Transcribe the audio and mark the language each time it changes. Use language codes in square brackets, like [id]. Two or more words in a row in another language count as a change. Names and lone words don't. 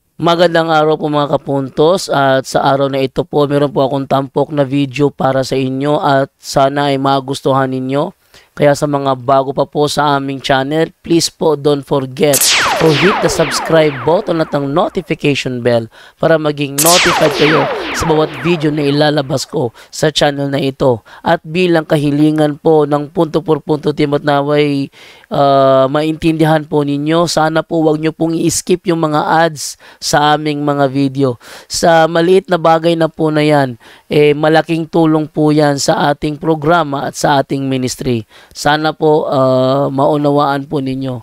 [tl] Magandang araw po mga kapuntos, at sa araw na ito po meron po akong tampok na video para sa inyo at sana ay magustuhan ninyo. Kaya sa mga bago pa po sa aming channel, please po [en] don't forget to hit the subscribe button [tl] at ang notification bell para maging notified kayo sa bawat video na ilalabas ko sa channel na ito. At bilang kahilingan po ng punto por punto team at naway maintindihan po ninyo, sana po wag nyo pong i-skip yung mga ads sa aming mga video. Sa maliit na bagay na po na yan, malaking tulong po yan sa ating programa at sa ating ministry. Sana po maunawaan po ninyo.